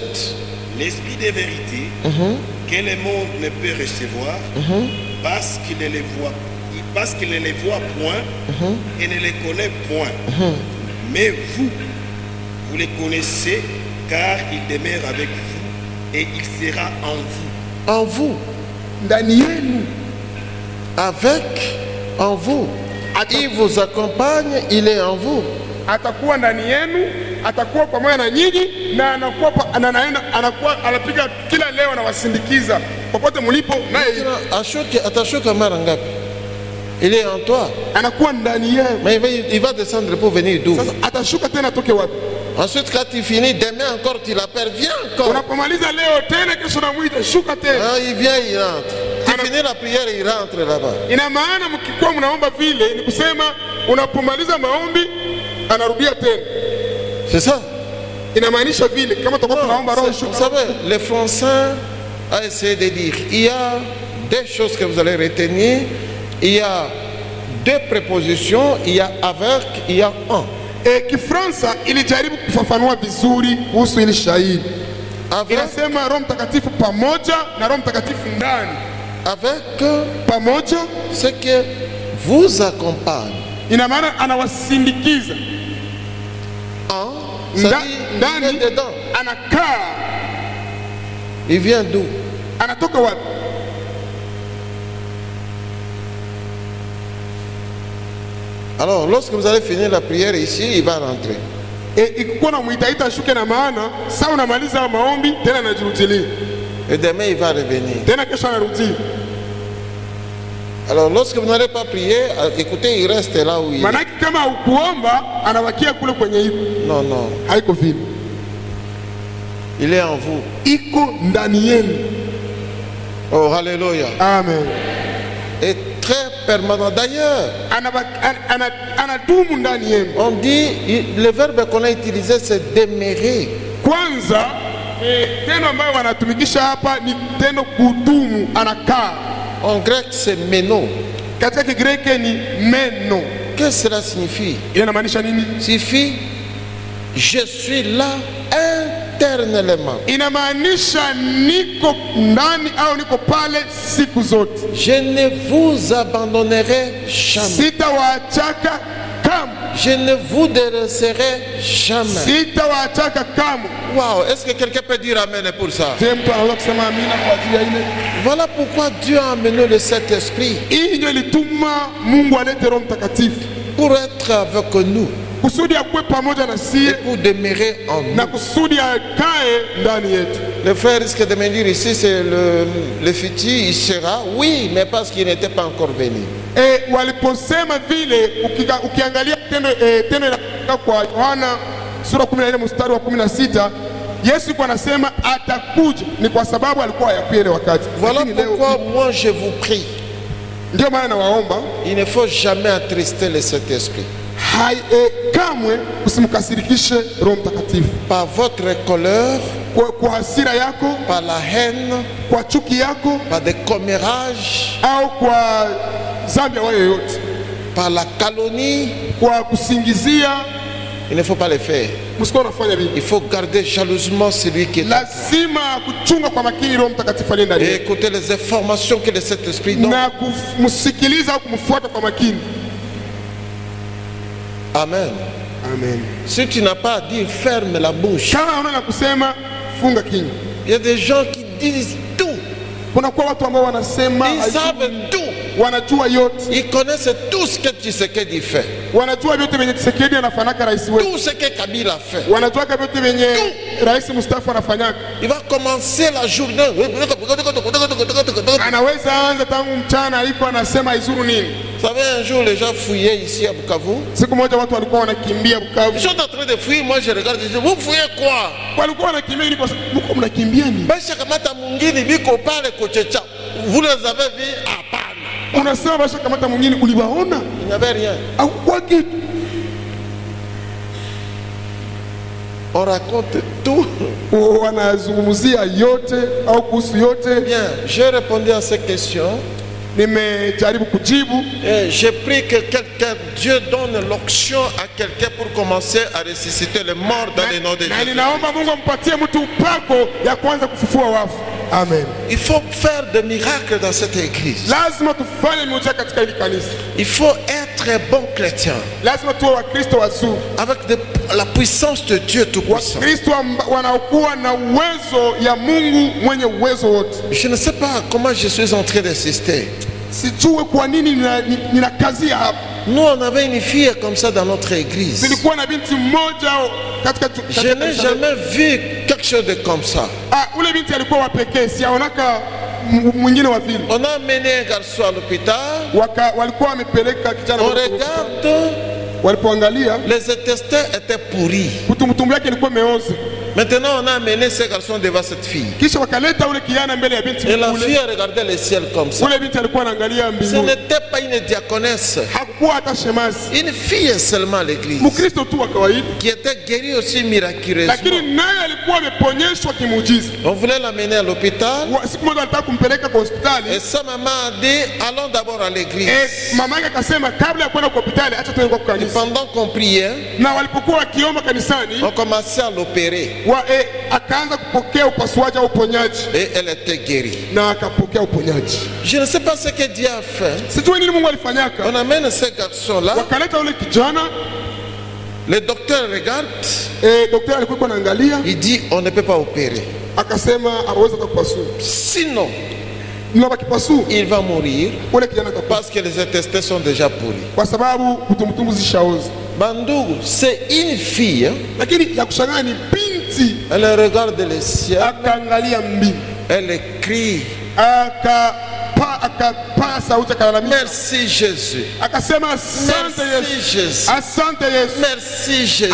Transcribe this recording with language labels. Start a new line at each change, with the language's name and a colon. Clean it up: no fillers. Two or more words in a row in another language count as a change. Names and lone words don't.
French: L'esprit de vérité que le monde ne peut recevoir parce qu'il ne les voit point et ne les connaît point. Mais vous, vous les connaissez car il demeure avec vous et il sera en vous. En vous. Daniel. Avec, en vous. Il vous accompagne, il est en vous.
Swahili: Atakuwa ndani yenu, atakuwa pamoja na nyinyi na anakuwa anapiga kila leo na wasindikiza popote mlipo naye. Atashuka mara ngapi?
French: Il est en toi.
Swahili: Anakuwa ndani yenu.
French: Mais il va descendre pour venir d'où?
Swahili: Sasa atashuka tena toke wapi?
French: Ensuite quand il finit, demain encore tu l'appelles, viens encore.
Swahili: Unapomaliza leo tena kesho namuita shuka tena.
French: Ah, il vient, il rentre. Tu finis la prière, il rentre là-bas.
Swahili: Ina maana mkikuwa mnaomba vile ni kusema unapomaliza maombi anarudia tena.
French: C'est ça.
Swahili: Inamaanisha vile kama tutakuwa tunaomba roho shuka.
French: Vous savez, les Français a essayé de dire, il y a deux choses que vous allez retenir. Il y a deux prépositions, il y a avec, il y a en.
Swahili: Kifransa ilijaribu kufafanua vizuri kuhusu hili shairi. Inasema Roho Mtakatifu pamoja na Roho Mtakatifu ndani.
French: Avec,
Swahili: pamoja,
French: c'est que vous accompagne.
Swahili: Ina maana anawasindikiza. Ndani dedans. Anakaa.
French: Il vient d'où?
Swahili: Anatoka wapi?
French: Alors, lorsque vous allez finir la prière ici, il va rentrer.
Swahili: Ikikuwa na muitaita ashuke na maana, saa unamaliza maombi, tena anajirudilia.
French: Et demain, il va revenir.
Swahili: Tena kesho anarudi.
French: Alors, lorsque vous n'allez pas prier, écoutez, il reste là où il est.
Swahili: Manaki kama ukuomba, anabakia kule kwenye iko.
French: Non, non.
Swahili: Haiko vile.
French: Il est en vous.
Swahili: Iko ndani yenu.
French: Oh, alléluia. Amen. Et très permanent. D'ailleurs, on dit, le verbe qu'on a utilisé, c'est demeurer.
Swahili: Kwanza, teno ambayo wanatumikisha hapa ni teno kudumu, anakaa.
French: En grec, c'est meno.
Swahili: Katika Kigreki ni meno.
French: Qu'est-ce que cela signifie?
Swahili: Inamaanisha nini?
French: Signifie, je suis là éternellement.
Swahili: Inamaanisha niko ndani au niko pale siku zote.
French: Je ne vous abandonnerai jamais.
Swahili: Sitawaachaka kamwe,
French: je ne vous délaisserai jamais.
Swahili: sitawaachaka kamwe.
French: Waouh, est-ce que quelqu'un peut dire amen pour ça? Je,
Swahili: mtu anaweza kusema amina kwa ajili ya ile?
French: Voilà pourquoi Dieu a amené le Saint-Esprit,
Swahili: Hii ndio ilituma Mungu alete Roho Mtakatifu
French: pour être avec nous
Swahili: kusudi akuwe pamoja na
French: et
Swahili: sie
French: pour demeurer en
Swahili: na
French: nous.
Swahili: kusudi akae ndani yetu.
French: Le frère risque de me dire ici, c'est le futur, il sera. Oui, mais parce qu'il n'était pas encore venu.
Swahili: Waliposema vile, ukiangalia tendo inafika kwa Yohana sura 14 mstari wa 16, Yesu kwa anasema atakuja, ni kwa sababu alikuwa hayakuwa ile wakati.
French: Voilà
Swahili: Lakini leo
French: pourquoi moi je vous prie,
Swahili: ndio maana nawaomba
French: il ne faut jamais attrister le Saint-Esprit.
Swahili: Kamwe usimkasirikishe Roho Mtakatifu
French: Par votre colère,
Swahili: kwa hasira yako,
French: par la haine,
Swahili: kwa chuki yako,
French: par des commérages,
Swahili: au kwa dhambi ya yoyote,
French: par la calomnie.
Swahili: kwa kusingizia.
French: Il ne faut pas le faire.
Swahili: Msiko unafanya vipi?
French: Il faut garder jalousement celui qui est en toi.
Swahili: Lazima kuchunga kwa makini Roho Mtakatifu aliye ndani
French: Et
Swahili: yetu
French: écouter les informations que le Saint-Esprit donne.
Swahili: na kumsikiliza au kumfuata kwa makini. Amen. Amen.
French: Si tu n'as pas à dire, ferme la bouche.
Swahili: Kama unaona kusema, funga kinywa.
French: Il y a des gens qui disent tout.
Swahili: Kuna kwa watu ambao wanasema,
French: Ils savent tout.
Swahili: wanajua yote,
French: Ils connaissent tout ce que Tshisekedi fait.
Swahili: wanajua vyote venye Tshisekedi anafanaka rais wetu,
French: Tout ce que Kabila fait.
Swahili: wanajua vyote venye rais Mustafa anafanyaka.
French: Il va commencer la journée.
Swahili: Anaweza anza tangu mchana aliko anasema izuru nini.
French: Vous savez, un jour, les gens fouillaient ici à Bukavu.
Swahili: Siku moja watu walikuwa wanakimbia
French: Ils
Swahili: Bukavu,
French: sont en train de fouiller. Moi, je regarde. Je dis, vous fouillez quoi?
Swahili: walikuwa wanakimbia ili kwa sababu mko mnakimbia nini? Basha kamata mungini biko pale kochecha.
French: Vous les avez vus?
Swahili: Hapana. Unasema basha kamata mwingine, uliwaona?
French: Il n'y avait rien.
Swahili: Au kwa kitu
French: On raconte tout.
Swahili: wanazungumzia yote au kuhusu yote.
French: Bien, j'ai répondu à ces questions.
Swahili: Nimejaribu kujibu.
French: Et j'ai pris que quelqu'un, Dieu donne l'onction à quelqu'un pour commencer à ressusciter les morts dans le nom de
Swahili: Na
French: Jésus.
Swahili: ninaomba Mungu ampatie mtu upako ya kwanza kufufua wafu. Amen.
French: Il faut faire des miracles dans cette église.
Swahili: Lazima tufanye miujiza katika hili kanisa.
French: Il faut être un bon chrétien
Swahili: Lazima tuwe Wakristo wazuri,
French: avec la puissance de Dieu Tout-Puissant.
Swahili: Wakristo wanaokuwa na uwezo ya Mungu mwenye uwezo wote.
French: Je ne sais pas comment je suis en train d'insister.
Swahili: Sijue kwa nini ninakazia hapa.
French: Nous, on avait une fille comme ça dans notre église.
Swahili: Nilikuwa na binti mmoja katika
French: Je n'ai jamais vu quelque chose de comme ça.
Swahili: ule binti alikuwa wa pekee, siaonaka mwingine wa vile.
French: On a amené un garçon à l'hôpital.
Swahili: Walikuwa wamepeleka kijana,
French: On regarde,
Swahili: walipoangalia
French: les intestins étaient pourris.
Swahili: kutumtumbu yake ilikuwa meoza.
French: Maintenant, on a amené ce garçon devant cette fille.
Swahili: Kisha wakaleta ule kijana mbele ya binti
French: Et la
Swahili: mkule.
French: fille a regardé le ciel comme ça.
Swahili: Ule binti alikuwa anaangalia
French: Ce
Swahili: mbinguni.
French: n'était pas une diaconesse,
Swahili: Hakuwa hata shemasi,
French: une fille seulement à l'église,
Swahili: Mkristo tu wa kawaida,
French: qui était guérie aussi miraculeusement.
Swahili: lakini naye alikuwa ameponyeshwa kimuujiza.
French: On voulait l'amener à l'hôpital.
Swahili: Siku moja alitaka kumpeleka kwa
French: Et
Swahili: hospitali.
French: sa maman a dit, allons d'abord à l'église.
Swahili: Mama yake akasema kabla ya kwenda kwa hospitali acha tuende kwa
French: Et
Swahili: kanisa.
French: pendant qu'on priait,
Swahili: Na walipokuwa wakiomba kanisani,
French: on commençait à l'opérer.
Swahili: akaanza kupokea upasuaji au uponyaji,
French: Et elle était guérie.
Swahili: na akapokea uponyaji.
French: Je ne sais pas ce que Dieu a fait.
Swahili: Sijui nini Mungu alifanyaka.
French: On amène ce garçon-là.
Swahili: Wakaleta ule kijana,
French: Le docteur regarde.
Swahili: daktari alikuwa anaangalia,
French: Il dit, on ne peut pas opérer.
Swahili: akasema hawezi kupasua.
French: Sinon,
Swahili: Na bakipasua
French: il va mourir
Swahili: ule kijana atakufa
French: parce que les intestins sont déjà pourris.
Swahili: kwa sababu kutumtumbu zishaoza.
French: Bandougou, c'est une fille. Hein?
Swahili: Lakini ya kushangaa ni binti,
French: Elle regarde le ciel.
Swahili: akaangalia mbingu,
French: Elle crie.
Swahili: akapaa sauti, akalalamika,
French: Merci Jésus.
Swahili: akasema asante
French: Merci
Swahili: Yesu,
French: Jésus.
Swahili: asante Yesu,
French: Merci Jésus.